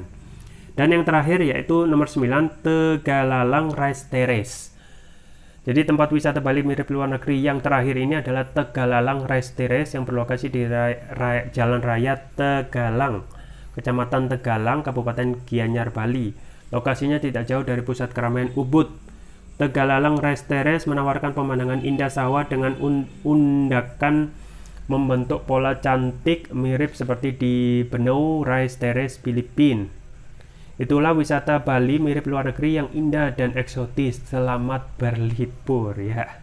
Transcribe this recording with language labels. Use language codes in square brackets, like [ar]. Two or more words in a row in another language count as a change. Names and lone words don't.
[id] Dan yang terakhir yaitu nomor 9, Tegalalang Rice Terrace. Jadi tempat wisata Bali mirip luar negeri yang terakhir ini adalah Tegalalang Rice Terrace yang berlokasi di Jalan Raya Tegalang, Kecamatan Tegalang, Kabupaten Gianyar, Bali. Lokasinya tidak jauh dari pusat keramaian Ubud. Tegalalang Rice Terrace menawarkan pemandangan indah sawah dengan undakan membentuk pola cantik mirip seperti di Benau Rice Terrace, Filipina. Itulah wisata Bali mirip luar negeri yang indah dan eksotis. Selamat berlibur ya.